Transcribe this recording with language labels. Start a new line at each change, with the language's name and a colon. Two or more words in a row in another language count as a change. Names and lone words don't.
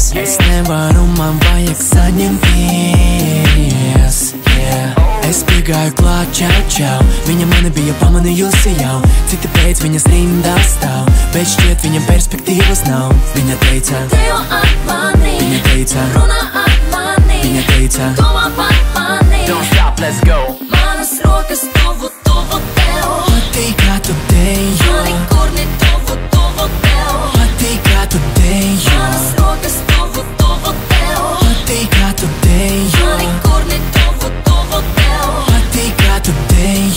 Latvian: Es nevaru, man vajag saņemties, yeah. Es piegāju klāt, čau, čau. Viņa mani bija pamanījusi jau. Citi pēc viņas rindā stāv, bet šķiet viņam perspektīvas nav. Viņa teica, dejo ar mani, viņa teica, runā ar mani, viņa teica, domā par mani.
English: don't stop, let's go.
Latvian: Manas rokas tuvu, tuvu tev. Patīk, kā tu dejo. Mani kurni tuvu, tuvu tev. Patīk, kā tu dejo. Manas rokas tuvu, tuvu tev. Patīk, kā tu dejo. Mani kurni tuvu, tuvu tev. Patīk, kā tu dejo.